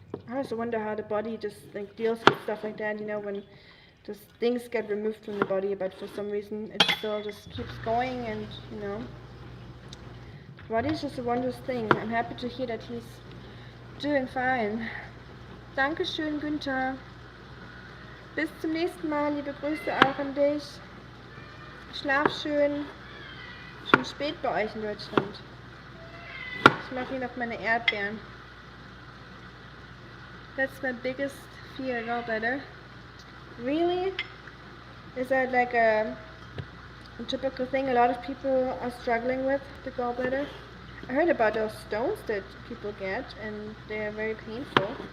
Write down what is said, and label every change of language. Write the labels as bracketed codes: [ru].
[en] I also wonder how the body just like deals with stuff like that. You know, when just things get removed from the body, but for some reason it still just keeps going, and you know, the body is just a wondrous thing. I'm happy to hear that he's doing fine. [de] Dankeschön, Günther. Bis zum nächsten Mal, liebe Grüße auch an dich. Schlaf schön. Schon spät bei euch in Deutschland. Ich mache hier noch meine Erdbeeren. [en] That's my biggest fear, gallbladder. Really? Is that like a typical thing a lot of people are struggling with, the gallbladder? I heard about those stones that people get, and they are very painful.